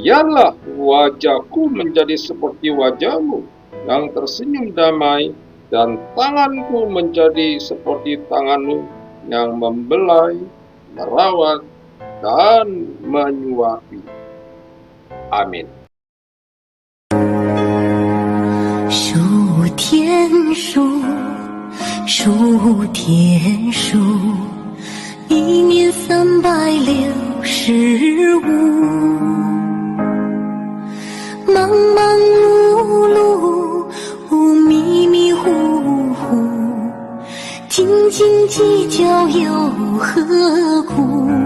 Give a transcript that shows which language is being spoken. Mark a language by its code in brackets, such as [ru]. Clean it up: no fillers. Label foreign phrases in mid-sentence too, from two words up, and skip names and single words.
[id] Biarlah wajahku menjadi seperti wajahmu yang tersenyum damai, dan tanganku menjadi seperti tanganmu yang membelai, merawat, dan menyuapi. Amin. [zh] 数天数，数天数，1年365，忙忙碌碌，迷迷糊糊，斤斤计较又何苦？